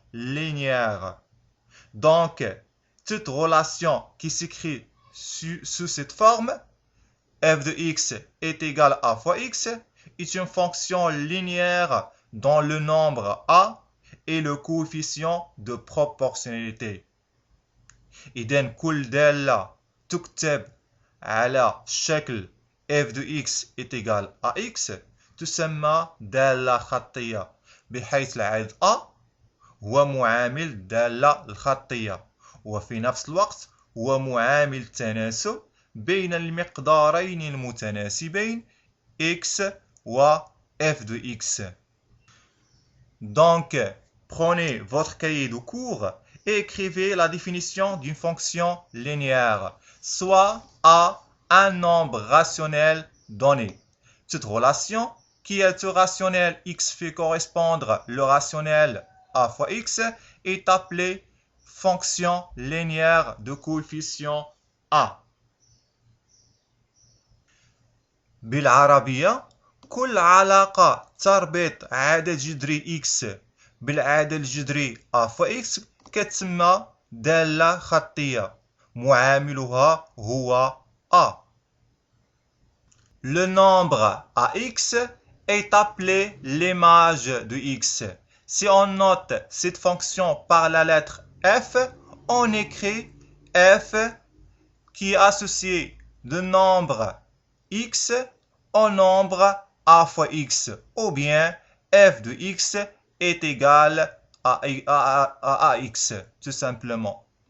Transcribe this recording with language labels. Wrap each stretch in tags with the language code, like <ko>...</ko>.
<fr>linéaire. Donc, toute relation qui s'écrit sous cette forme, f de x est égal à fois x, est une fonction linéaire dont le nombre a est le coefficient de proportionnalité.</fr> <ar>إذن كل دالة تكتب على شكل</ar> <fr>f de x est égal à x</fr> <ar>تسمى دالة خطية بحيث العدد a هو معامل الدالة الخطية وفي نفس الوقت هو معامل التناسب بين المقدارين المتناسبين x و f de x.</ar> <fr>Donc, prenez votre cahier de cours et écrivez la définition d'une fonction linéaire, soit A, un nombre rationnel donné. Cette relation, qui est le rationnel x fait correspondre le rationnel a fois x, est appelée fonction linéaire de coefficient A.</fr> <ar>بالعربية كل علاقة تربط عدد جذري x بالعدد الجذري a fois x كتسمى دالة خطية معاملها هو a.</ar> <fr>Le nombre ax est appelé l'image de x. Si on note cette fonction par la lettre f, on écrit f qui est associé de nombre x au nombre a fois x, ou bien f de x est égal à ax, tout simplement.</fr>